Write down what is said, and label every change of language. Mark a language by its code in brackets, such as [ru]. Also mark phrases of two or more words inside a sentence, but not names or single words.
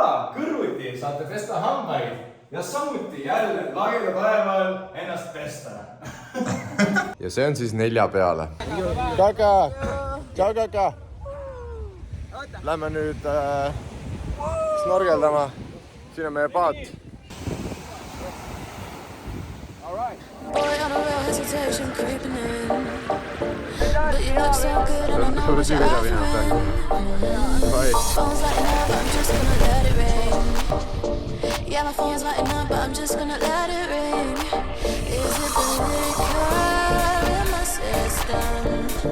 [et] Kõrvuti saate pesta hambaid ja samuti jälle lageda päeval ennast pesta. Ja see on siis 4 peale. Kaka. Lähme nüüd snorgeldama. Siin on meie paat. [en] Boy, on a real hesitation creeping in. But you look so good and I know what you're offering. Phone's lighting up, I'm just gonna let it ring. Yeah, my phone's lighting up, but I'm just gonna let it ring. Is it the liquor in my system?